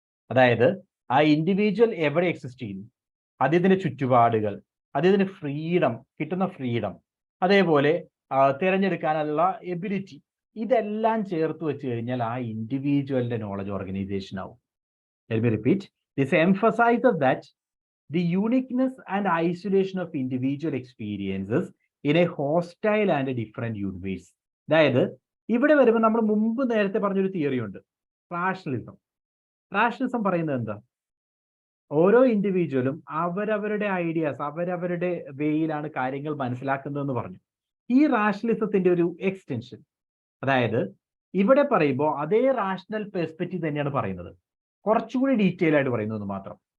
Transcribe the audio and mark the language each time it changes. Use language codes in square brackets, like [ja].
[ml] അതായത് ആ ഇൻഡിവിജ്വൽ എവിടെ എക്സിസ്റ്റ് ചെയ്യുന്നു, അദ്ദേഹത്തിന്റെ ചുറ്റുപാടുകൾ, അദ്ദേഹത്തിന് ഫ്രീഡം, കിട്ടുന്ന ഫ്രീഡം, അതേപോലെ തിരഞ്ഞെടുക്കാനുള്ള എബിലിറ്റി, ഇതെല്ലാം ചേർത്ത് വെച്ച് കഴിഞ്ഞാൽ ആ ഇൻഡിവിജ്വലിന്റെ നോളജ് ഓർഗനൈസേഷൻ ആവും. [en] Let me repeat. This emphasizes that the uniqueness and isolation of individual experiences in a hostile and a different universe. [ml] അതായത് ഇവിടെ വരുമ്പോൾ നമ്മൾ മുമ്പ് നേരത്തെ പറഞ്ഞൊരു തിയറി ഉണ്ട്, റാഷണലിസം. റാഷണലിസം പറയുന്നത് എന്താ? ഓരോ ഇൻഡിവിജ്വലും അവരവരുടെ ഐഡിയാസ്, അവരവരുടെ വേയിലാണ് കാര്യങ്ങൾ മനസ്സിലാക്കുന്നതെന്ന് പറഞ്ഞു. ഈ റാഷണലിസത്തിന്റെ ഒരു എക്സ്റ്റൻഷൻ, അതായത് ഇവിടെ പറയുമ്പോൾ അതേ റാഷണൽ പെർസ്പെക്റ്റീവ് തന്നെയാണ് പറയുന്നത്, കുറച്ചുകൂടി ഡീറ്റെയിൽ ആയിട്ട് പറയുന്നത് മാത്രം.